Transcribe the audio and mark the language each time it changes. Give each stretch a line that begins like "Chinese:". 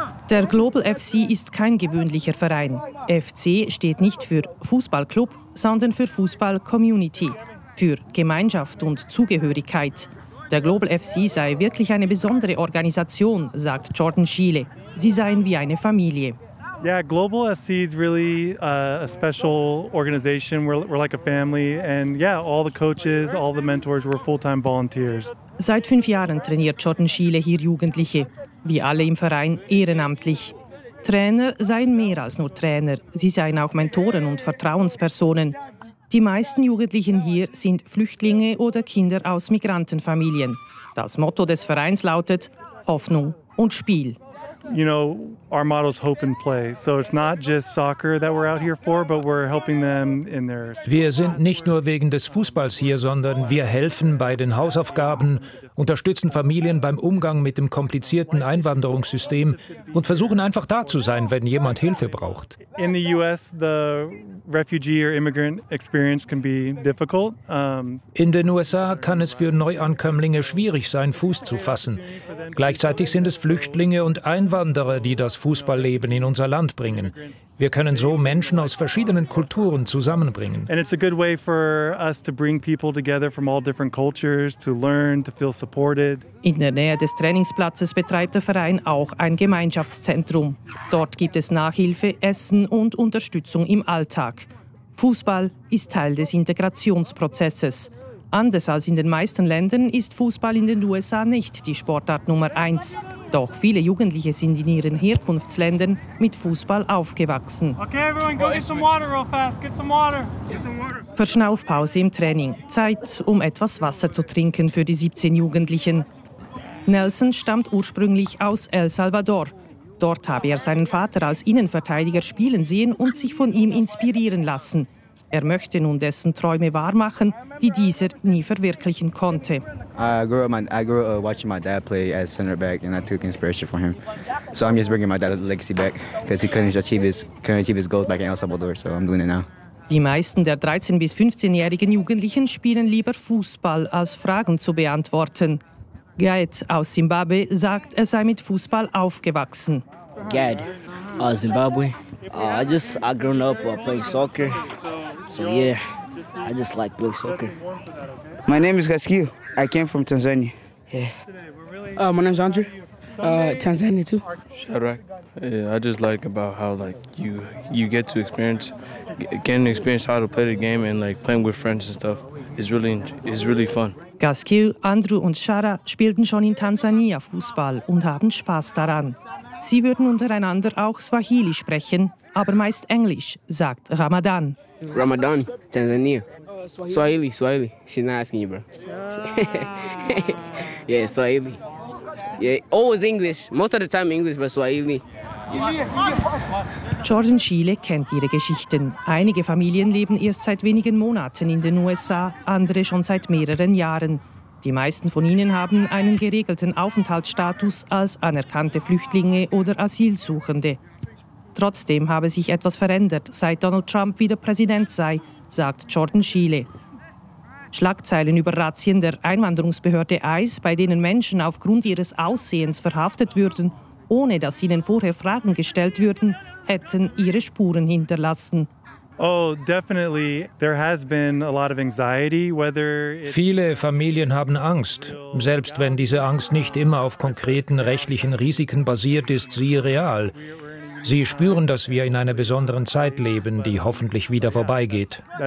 German: Der Global FC ist kein gewöhnlicher Verein. FC steht nicht für Fußballclub, sondern für Fußball-Community, für Gemeinschaft und Zugehörigkeit. Der Global FC sei wirklich eine besondere Organisation, sagt Jordan Schiele. Sie seien wie eine Familie.
English: Yeah, Global FC is really a special organization. We're like a family, and yeah, all the coaches, all the mentors, we're full-time volunteers.
German: Seit 5 Jahren trainiert Jordan Schiele hier Jugendliche, wie alle im Verein ehrenamtlich. Trainer seien mehr als nur Trainer, sie seien auch Mentoren und Vertrauenspersonen. Die meisten Jugendlichen hier sind Flüchtlinge oder Kinder aus Migrantenfamilien. Das Motto des Vereins lautet Hoffnung und Spiel.
English: You know, our motto is hope and play. So it's not just soccer that we're out here for, but we're helping them in their.
German: Wir sind nicht nur wegen des Fußballs hier, sondern wir helfen bei den Hausaufgaben, unterstützen Familien beim Umgang mit dem komplizierten Einwanderungssystem und versuchen einfach da zu sein, wenn jemand Hilfe braucht.
English: In the US, the refugee or immigrant experience can be difficult.
German: In den USA kann es für Neuankömmlinge schwierig sein, Fuß zu fassen. Gleichzeitig sind es Flüchtlinge und Einwanderer, die das Fußballleben in unser Land bringen. Wir können so Menschen aus verschiedenen Kulturen zusammenbringen.
English: And it's a good way for us to bring people together from all different cultures to learn, to feel supported.
German: In der Nähe des Trainingsplatzes betreibt der Verein auch ein Gemeinschaftszentrum. Dort gibt es Nachhilfe, Essen und Unterstützung im Alltag. Fußball ist Teil des Integrationsprozesses. Anders als in den meisten Ländern ist Fußball in den USA nicht die Sportart Nummer 1. Doch viele Jugendliche sind in ihren Herkunftsländern mit Fußball aufgewachsen.
English: Okay, everyone, go get some water real fast. Get some water. Get some water.
German: Verschnaufpause im Training. Zeit, um etwas Wasser zu trinken für die 17 Jugendlichen. Nelson stammt ursprünglich aus El Salvador. Dort habe er seinen Vater als Innenverteidiger spielen sehen und sich von ihm inspirieren lassen. Er möchte nun dessen Träume wahrmachen, die dieser nie verwirklichen konnte.
English: I grew up watching my dad play as center back and I took inspiration from him. So I'm just bringing my dad's legacy back because he couldn't achieve his goals back in El Salvador, so I'm doing it now.
German: Die meisten der 13- bis 15-jährigen Jugendlichen spielen lieber Fußball als Fragen zu beantworten. Gad aus Zimbabwe sagt, er sei mit Fußball aufgewachsen. Gad aus Zimbabwe.
English: I grew up playing soccer. So yeah, I just like playing soccer. My name is Gaskiu. I came from Tanzania. Yeah. My name is Andrew. Tanzania too. Shadrach. Yeah, I just like about how like you get to experience how to play the game and like playing with friends and stuff is really fun.
German: Gaskiu, Andrew und Shara spielten schon in Tansania Fußball und haben Spaß daran. Sie würden untereinander auch Swahili sprechen, aber meist Englisch, sagt Ramadan.
English: Ramadan, Tanzania. Swahili. She's not asking you, bro. Yeah, Swahili. Yeah, always English. Most of the time English, but Swahili.
German: Jordan Schiele kennt ihre Geschichten. Einige Familien leben erst seit wenigen Monaten in den USA, andere schon seit mehreren Jahren. Die meisten von ihnen haben einen geregelten Aufenthaltsstatus als anerkannte Flüchtlinge oder Asylsuchende. Trotzdem habe sich etwas verändert, seit Donald Trump wieder Präsident sei, sagt Jordan Schiele. Schlagzeilen über Razzien der Einwanderungsbehörde ICE, bei denen Menschen aufgrund ihres Aussehens verhaftet würden, ohne dass ihnen vorher Fragen gestellt würden, hätten ihre Spuren hinterlassen.
English: Oh, definitely. There has been a lot of anxiety, whether
German: viele Familien haben Angst, selbst wenn diese Angst nicht immer auf konkreten rechtlichen Risiken basiert ist, sie real. Sie spüren, dass wir in einer besonderen Zeit leben, die hoffentlich wieder vorbeigeht.